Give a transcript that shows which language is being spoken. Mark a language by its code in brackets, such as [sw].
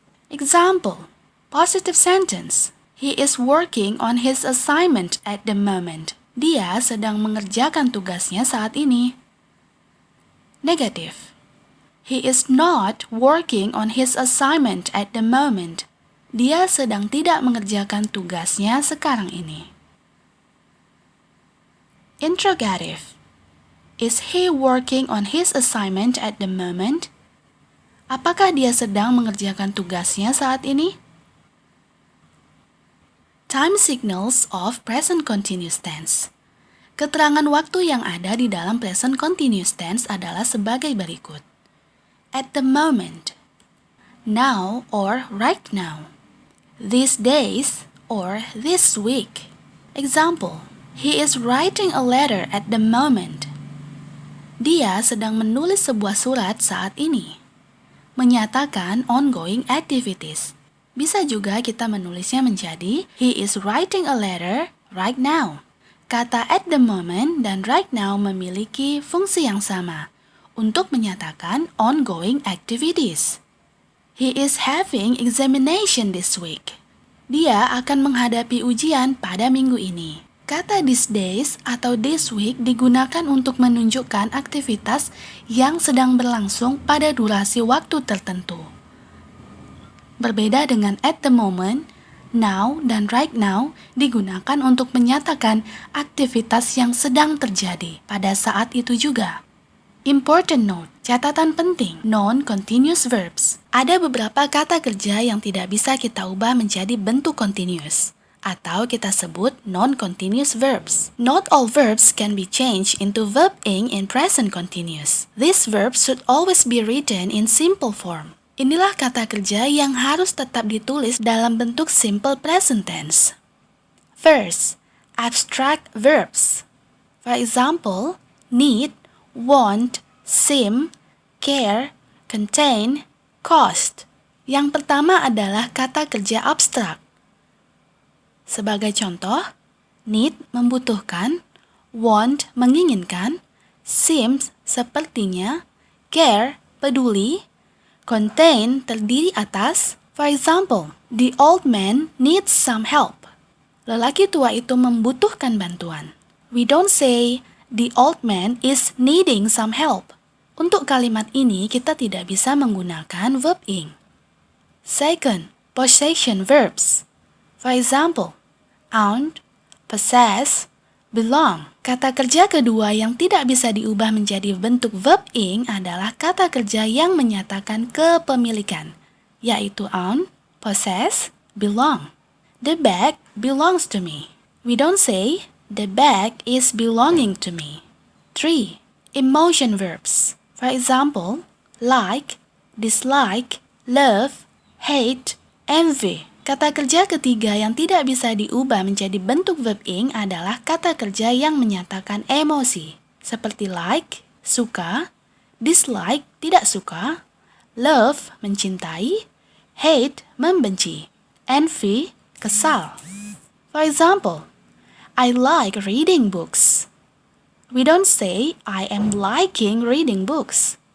[en] Example, positive sentence. He is working on his assignment at the moment. [id] Dia sedang mengerjakan tugasnya saat ini. [en] Negative. He is not working on his assignment at the moment. [id] Dia sedang tidak mengerjakan tugasnya sekarang ini. [en] Interrogative. Is he working on his assignment at the moment? [id] Apakah dia sedang mengerjakan tugasnya saat ini? [en] Time signals of present continuous tense. [id] Keterangan waktu yang ada di dalam present continuous tense adalah sebagai berikut. [en] At the moment, now or right now, these days or this week. Example, he is writing a letter at the moment. [id] Dia sedang menulis sebuah surat saat ini. Menyatakan ongoing activities. Bisa juga kita menulisnya menjadi [en] he is writing a letter right now. [id] Kata at the moment dan right now memiliki fungsi yang sama untuk menyatakan ongoing activities. [en] He is having examination this week. [id] Dia akan menghadapi ujian pada minggu ini. Kata these days atau this week digunakan untuk menunjukkan aktivitas yang sedang berlangsung pada durasi waktu tertentu. Berbeda dengan at the moment, now dan right now digunakan untuk menyatakan aktivitas yang sedang terjadi pada saat itu juga. [en] Important note, catatan penting, non-continuous verbs. [id] Ada beberapa kata kerja yang tidak bisa kita ubah menjadi bentuk continuous, atau kita sebut non-continuous verbs. [en] Not all verbs can be changed into verb ing in present continuous. These verbs should always be written in simple form. [id] Inilah kata kerja yang harus tetap ditulis dalam bentuk simple present tense. [en] First, abstract verbs. For example, need, want, seem, care, contain, cost. [id] Yang pertama adalah kata kerja abstrak. Sebagai contoh, need membutuhkan, want menginginkan, seems sepertinya, care peduli, contain terdiri atas. [en] For example, the old man needs some help. [id] Lelaki tua itu membutuhkan bantuan. [en] We don't say the old man is needing some help. [id] Untuk kalimat ini kita tidak bisa menggunakan verb ing. [en] Second, possession verbs. For example, own, possess, belong. [id] Kata kerja kedua yang tidak bisa diubah menjadi bentuk verb ing adalah kata kerja yang menyatakan kepemilikan, yaitu own, possess, belong. [en] The bag belongs to me. We don't say, the bag is belonging to me. 3. Emotion verbs. For example, like, dislike, love, hate, envy. [id] Kata kerja ketiga yang tidak bisa diubah menjadi bentuk verb ing adalah kata kerja yang menyatakan emosi, seperti like, suka, dislike, tidak suka, love, mencintai, hate, membenci, envy, kesal. [en] For example, I like reading books. We don't say, I am liking reading books.